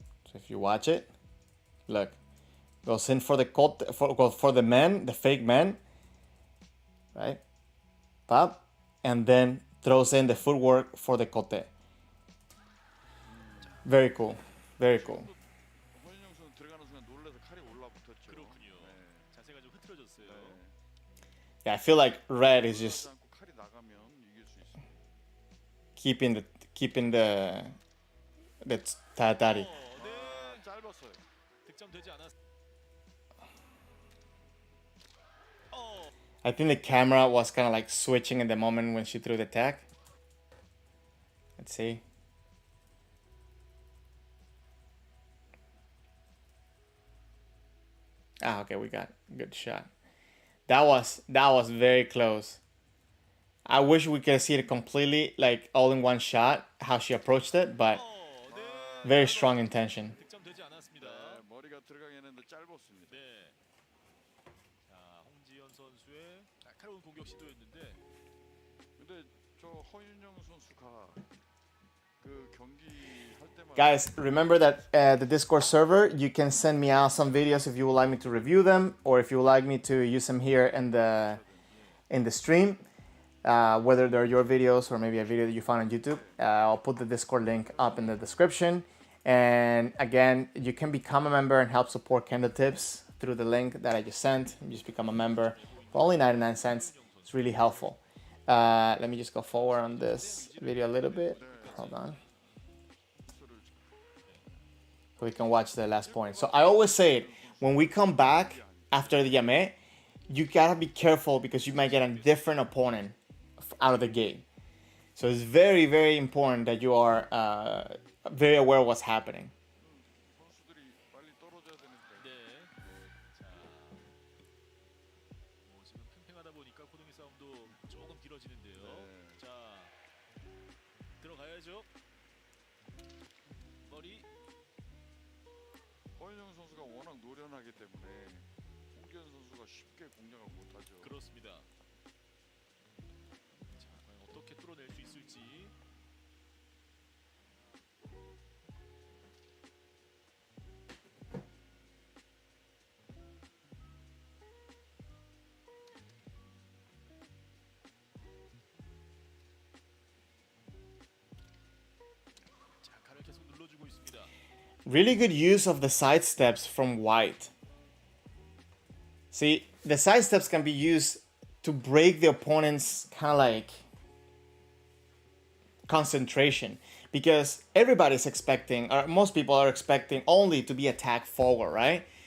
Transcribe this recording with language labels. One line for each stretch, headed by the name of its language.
English: So if you watch it, look, goes in for the kote, for the men, the fake men, right? Pop, and then throws in the footwork for the kote. Very cool, very cool.
Korean: 허인영 선수 들어가는 순간 놀라서 칼이 올라붙었죠. 그렇군요. 자세가 좀 흐트러졌어요.
English: Yeah, I feel like red is just
Korean: 않고 칼이 나가면 이길 수 있습니다.
English: keeping the tatari.
Korean: 네. 짧았어요. 득점되지 않았.
English: I think the camera was kind of like switching in the moment when she threw the tag. Let's see. Ah, okay, we got a good shot. That was very close. I wish we could see it completely, like all in one shot, how she approached it, but very strong intention.
Korean: 득점되지 않았습니다. 네, 머리가 들어가긴 했는데 짧았습니다. 네. 자, 홍지연 선수의 날카로운 공격 시도였는데 근데 저 허윤영 선수가 그 경기 할 때마다
English: Guys, remember that the Discord server, you can send me out some videos if you would like me to review them, or if you would like me to use them here in the stream, whether they're your videos or maybe a video that you found on YouTube. I'll put the Discord link up in the description. And again, you can become a member and help support Kendo Tips through the link that I just sent. You just become a member for only 99 cents. It's really helpful. Let me just go forward on this video a little bit. Hold on. So we can watch the last point. So I always say it, when we come back after the Yame, you gotta be careful because you might get a different opponent out of the game. So it's very, very important that you are very aware of what's happening.
Korean: 선수들이 빨리 떨어져야 되는데 네. 자. 지금 팽팽하다 보니까 고동희 싸움도 조금 길어지는데요. 네. 자. 들어가야죠. 머리. 허윤영 선수가 워낙 노련하기 때문에 홍기현 선수가 쉽게 공략을 못하죠. 그렇습니다. 자, 과연 어떻게 뚫어낼 수 있을지. 자, 칼을 계속 눌러주고 있습니다.
English: Really good use of the side steps from White. See, the side steps can be used to break the opponent's kind of like concentration, because everybody's expecting, or most people are expecting only to be attacked forward, right?